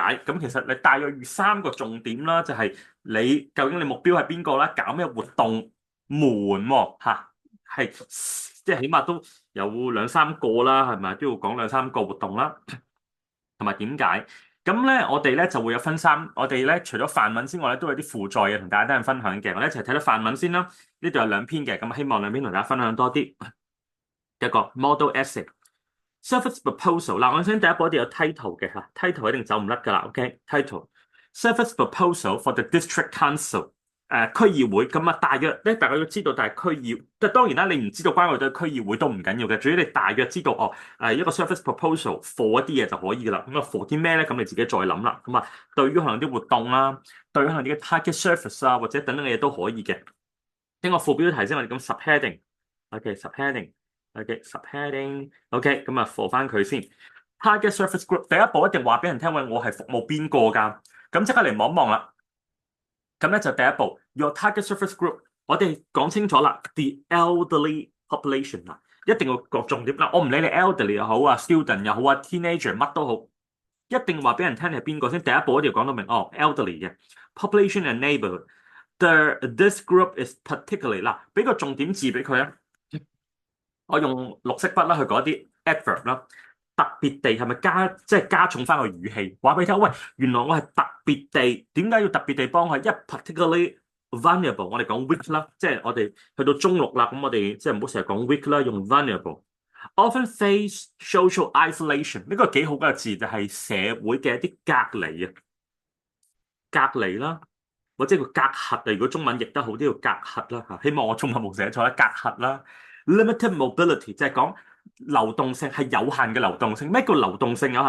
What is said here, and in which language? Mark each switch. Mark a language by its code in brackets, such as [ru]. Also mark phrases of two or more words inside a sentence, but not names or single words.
[yue] 咁其實你大約3個重點啦，就係你究竟你目標係邊個啦，搞咩活動門喎嚇，係即係起碼都有2、3個啦，係咪都要講2、3個活動啦，同埋點解？咁咧，我哋咧就會有分三。我哋咧除咗範文之外咧，都有啲輔助嘅同大家一齊分享嘅。我哋一齊睇睇範文先啦。呢度有2篇嘅，咁希望2篇同大家分享多啲。 [en] 一個 model essay，service proposal。 [yue] 嗱，我先第一步一定有 title 嘅嚇，title 一定走唔甩噶啦。 [en] OK，title，service proposal for the district council。 [yue] 區議會咁啊，大約咧，大家要知道，但係區議，即係當然啦，你唔知道關愛隊區議會都唔緊要嘅，主要你大約知道哦，一個 [en] service proposal for [yue] 一啲嘢就可以噶啦。咁啊，for 啲咩咧？咁你自己再諗啦。咁啊，對於可能啲活動啦，對於可能啲 [en] target service [yue] 啊，或者等等嘅嘢都可以嘅。聽個副標題先，我哋咁 [en] subheading，OK，subheading，OK， [yue] 咁啊，for 翻佢先。 [en] target service group [yue] 第一步一定話俾人聽，喂，我係服務邊個㗎？咁即刻嚟望一望啦。咁咧就第一步 ， [en] your target service group， [yue] 我哋講清楚啦 ， [en] the elderly population [yue] 啦，一定要個重點啦。我唔理你 elderly 又好啊，student 又好啊，teenager 乜都好，一定話俾人聽你係邊個先。第一步一定要講到明，哦 ，elderly 嘅 [en] population and neighborhood。 This group is particularly [yue] 嗱，俾個重點字俾佢啊。我用綠色筆啦去講啲 adverb 啦。特別地係咪即係加重翻個語氣，話俾你聽，喂，原來我係特別地，點解要特別地幫佢？一 [en] particularly vulnerable， [yue] 我哋講 weak 啦，即係我哋去到中六啦，咁我哋即係唔好成日講 weak 啦，用 vulnerable。 [en] Often face social isolation， [yue] 呢個幾好嘅字就係社會嘅一啲隔離啊，隔離啦，或者個隔閡啊。如果中文譯得好啲，叫隔閡啦嚇。希望我中文冇寫錯啦，隔閡啦。 [en] Limited mobility [yue] 就係講流動性係有限嘅流動性。咩叫流動性有限？